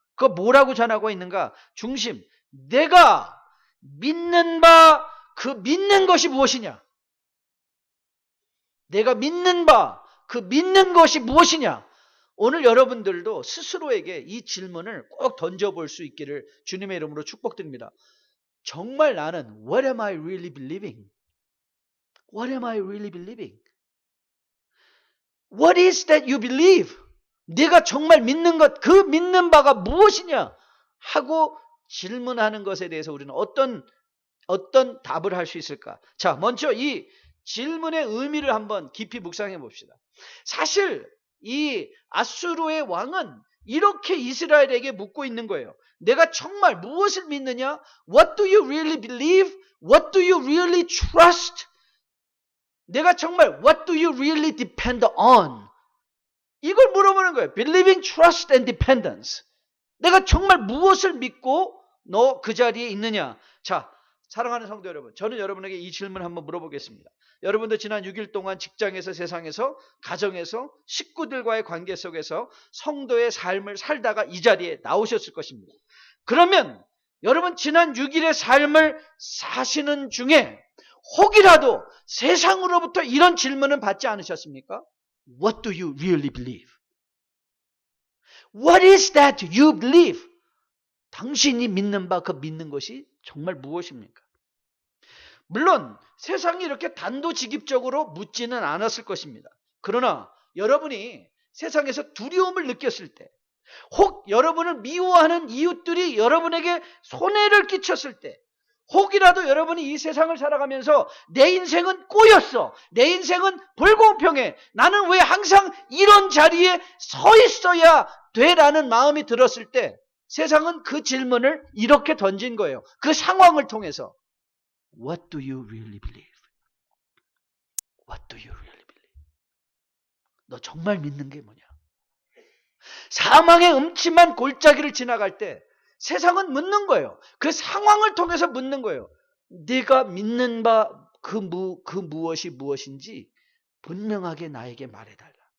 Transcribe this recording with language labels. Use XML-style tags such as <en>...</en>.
<ko>그거 뭐라고 전하고 있는가? 중심, 내가 믿는 바, 그 믿는 것이 무엇이냐? 내가 믿는 바, 그 믿는 것이 무엇이냐? 오늘 여러분들도 스스로에게 이 질문을 꼭 던져볼 수 있기를 주님의 이름으로 축복드립니다. 정말 나는</ko> <en>What am I really believing? What am I really believing? What is that you believe?</en> <ko>네가 정말 믿는 것, 그 믿는 바가 무엇이냐? 하고 질문하는 것에 대해서 우리는 어떤 답을 할 수 있을까? 자, 먼저 이 질문의 의미를 한번 깊이 묵상해 봅시다. 사실 이 아수르의 왕은 이렇게 이스라엘에게 묻고 있는 거예요. 내가 정말 무엇을 믿느냐?</ko> <en>What do you really believe? What do you really trust?</en> <ko>내가 정말</ko> <en>What do you really depend on?</en> <ko>이걸 물어보는 거예요.</ko> <en>Believing, trust and dependence.</en> <ko>내가 정말 무엇을 믿고 너 그 자리에 있느냐? 자, 사랑하는 성도 여러분, 저는 여러분에게 이 질문을 한번 물어보겠습니다. 여러분도 지난 6일 동안 직장에서, 세상에서, 가정에서, 식구들과의 관계 속에서 성도의 삶을 살다가 이 자리에 나오셨을 것입니다. 그러면 여러분 지난 6일의 삶을 사시는 중에 혹이라도 세상으로부터 이런 질문은 받지 않으셨습니까?</ko> <en>What do you really believe? What is that you believe?</en> <ko>당신이 믿는 바, 그 믿는 것이 정말 무엇입니까? 물론 세상이 이렇게 단도직입적으로 묻지는 않았을 것입니다. 그러나 여러분이 세상에서 두려움을 느꼈을 때, 혹 여러분을 미워하는 이웃들이 여러분에게 손해를 끼쳤을 때, 혹이라도 여러분이 이 세상을 살아가면서 내 인생은 꼬였어, 내 인생은 불공평해, 나는 왜 항상 이런 자리에 서 있어야 돼라는 마음이 들었을 때, 세상은 그 질문을 이렇게 던진 거예요. 그 상황을 통해서.</ko> <en>What do you really believe? What do you really believe?</en> <ko>너 정말 믿는 게 뭐냐? 사망의 음침한 골짜기를 지나갈 때 세상은 묻는 거예요. 그 상황을 통해서 묻는 거예요. 네가 믿는 바 그 무엇이 무엇인지 분명하게 나에게 말해달라.</ko>